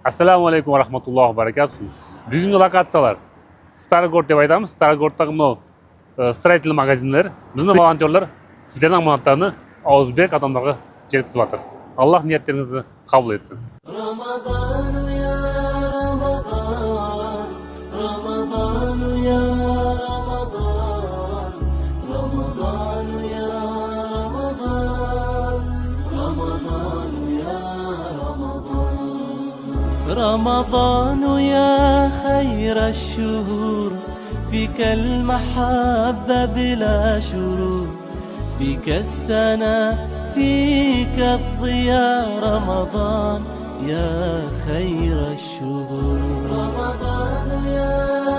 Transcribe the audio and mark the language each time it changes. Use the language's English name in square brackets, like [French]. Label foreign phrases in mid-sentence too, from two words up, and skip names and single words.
[Uzbek] Assalomu alaykum va rahmatullohi va barakatuh. Bugungi lokatsiyalar Starogord deb aytamiz. Starogorddagi bu stроительный magazinlar. Bizni volontyorlar sizlarning ma'lumotlarni o'zbek odamlarga жеткizib Alloh niyatlaringizni qabul etsin. [Arabic] رمضان يا رمضان رمضان يا رمضان رمضان يا رمضان رمضان يا رمضان رمضان يا خير الشهور فيك المحبة بلا شرور فيك السنة فيك الضياء رمضان يا خير الشهور رمضان يا